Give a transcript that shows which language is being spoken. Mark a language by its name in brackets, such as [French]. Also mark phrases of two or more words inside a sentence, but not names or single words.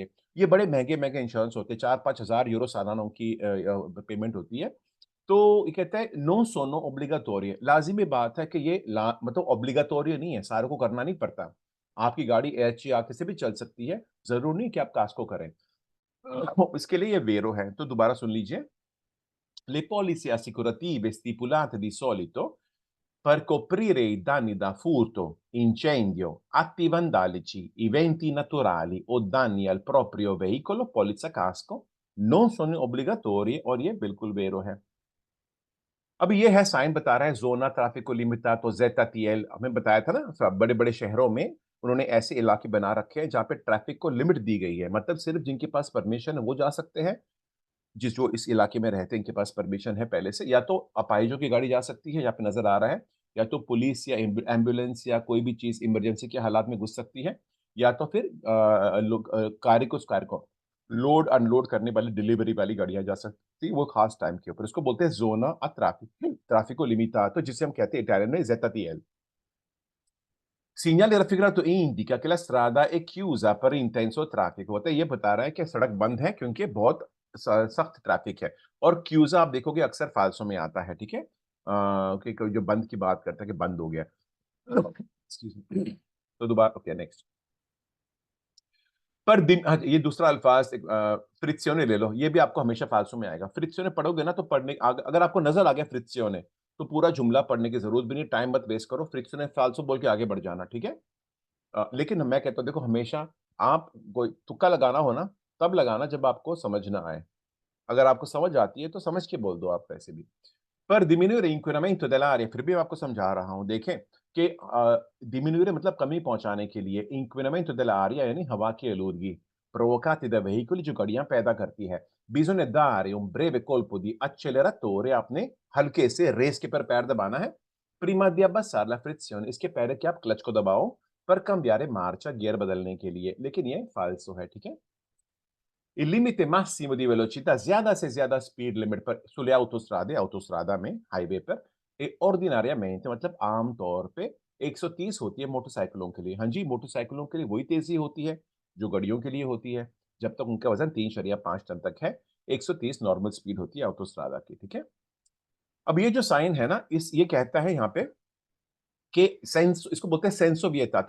[Hindi] ये बड़े महंगे महंगे इंश्योरेंस होते हैं, 4-5 हजार यूरो सालाना उनकी पेमेंट होती है। तो ये कहता है [Italian] non sono obbligatorio, [Hindi] लाजिमी बात है कि ये मतलब ओब्लिगाटोरियो नहीं है, सारों को करना नहीं पड़ता। आपकी गाड़ी एचईआर से भी चल सकती है, जरूर नहीं कि आप कास्को करें। इसके लिए ये वेरो है, तो दोबारा सुन लीजिए। [Italian] Le polizze assicurative stipulate di solito per coprire i danni da furto, incendio, atti vandalici, eventi naturali o danni al proprio veicolo, polizza casco, non sono obbligatorie [Hindi] और ये बिल्कुल वेरो है। अब ये है साइन बता रहा है [Italian] zona traffico limitato [Hindi] ZTL, हमें बताया था ना बड़े बड़े शहरों में उन्होंने ऐसे इलाके बना रखे हैं जहाँ पे ट्रैफिक को लिमिट दी गई है, मतलब सिर्फ जिनके पास परमिशन है वो जा सकते हैं, जिस जो इस इलाके में रहते हैं इनके पास परमिशन है पहले से, या तो अपाहिजों की गाड़ी जा सकती है यहाँ पे नजर आ रहा है, या तो पुलिस या एम्बुलेंस या कोई भी चीज इमरजेंसी के हालात में घुस सकती है, या तो फिर कार को [English] load unload [Hindi] करने वाली डिलीवरी वाली गाड़ियां जा सकती, वो खास टाइम के ऊपर, इसको बोलते हैं [Italian] zona a traffico limitato, [Hindi] जिसे हम कहते हैं इटालियन में ZTL। [Italian] Segnale raffigurato indica che la strada è chiusa per intenso traffico, [Hindi] होता है ये बता रहा है कि सड़क बंद है क्योंकि बहुत सख्त ट्रैफिक है। और क्यूजा आप देखोगे अक्सर फालसों में आता है, ठीक है, कि कोई जो बंद की बात करता है कि बंद हो गया। [English] Excuse me। [Hindi] तो दोबारा [English] okay next. [Hindi] पर दिन ये दूसरा अल्फाज फ्रिक्सियोने ले लो, ये भी आपको हमेशा फालसू में आएगा, फ्रिक्सियोने पढ़ोगे ना तो पढ़ने अगर आपको नजर आ गया फ्रिक्सियोने, तो पूरा जुमला पढ़ने की जरूरत भी नहीं, टाइम मत वेस्ट करो, फ्रिक्सियोने फालसू बोल के आगे बढ़ जाना, ठीक है। लेकिन मैं कहता हूँ देखो हमेशा आप कोई तुक्का लगाना हो ना, तब लगाना जब आपको समझ ना आए, अगर आपको समझ आती है तो समझ के बोल दो आप वैसे भी। [Italian] पर diminuire inquinamento dell'aria, [Hindi] फिर भी मैं आपको समझा रहा हूँ, देखें कि diminuire मतलब कमी पहुंचाने के लिए, [Italian] inquinamento dell'aria [Hindi] यानी हवा की आलूदगी, [Italian] provocati da veicoli [Hindi] जो गाड़ियां पैदा करती है, [Italian] bisogna dare un breve colpo di acceleratore, [Hindi] आपने हल्के से रेस के पर पैर दबाना है, [Italian] prima di abbassare la frizione, [Hindi] इसके पहले कि आप क्लच को दबाओ [Italian] per cambiare marcia, [Hindi] गियर बदलने के लिए, लेकिन ये फालसो है, ठीक है। [Italian] Il limite massimo di velocità, [Hindi] ज्यादा से ज्यादा स्पीड लिमिट पर [Italian] sulle autostrade, [Hindi] autostrada में, हाईवे पर, ordinariamente मतलब आमतौर पे 130 होती है मोटरसाइकिलों के लिए। हाँ जी, मोटरसाइकिलों के लिए वही तेजी होती है जो गाड़ियों के लिए होती है, जब तक उनका वजन 3.5 टन तक है। 130 [English] normal speed [Hindi] होती है ऑटोस्ट्रादा की, ठीक है। अब ये जो साइन है ना, इस ये कहता है यहाँ पे कि सेंस, इसको बोलते हैं [Italian] senso vietato.